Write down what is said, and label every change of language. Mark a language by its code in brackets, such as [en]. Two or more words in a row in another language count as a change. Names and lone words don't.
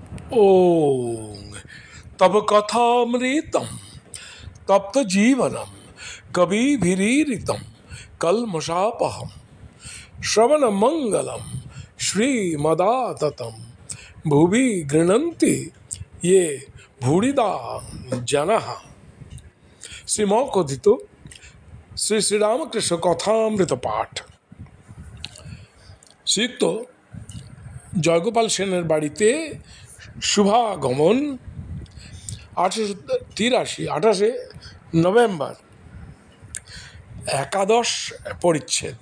[sa] ओम तब कथामृतम तप्त जीवनम कविभिरीरितम कल्मषापहम श्रवण मंगलम श्रीमदाततम भुवि गृह्णन्ति ये भूरिदा जनः। [bn] শ্রীমকথিত শ্রী শ্রীরামকৃষ্ণ কথামৃত পাঠ। শ্রীযুক্ত জয়গোপাল সেনের বাড়িতে শুভাগমন 1883 নভেম্বর, একাদশ পরিচ্ছেদ।